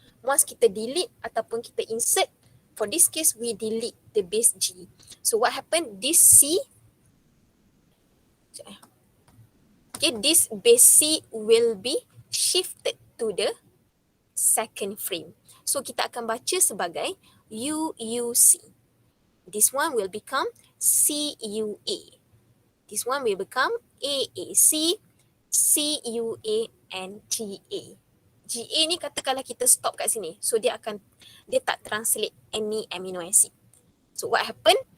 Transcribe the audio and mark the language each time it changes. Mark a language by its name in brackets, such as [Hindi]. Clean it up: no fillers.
[English] Once [Malay] kita [English] delete [Malay] ataupun kita [English] insert, for this case we delete the base G. So what happened? This C, okay, this base C will be shifted to the second frame. So [Malay] kita akan baca sebagai UUC. [English] This one will become CUA. This one will become AAC, CUA and GA. GA [Malay] ni katakanlah kita [English] stop [Malay] kat sini. [English] So [Malay] dia tak [English] translate any amino acid. So what happen?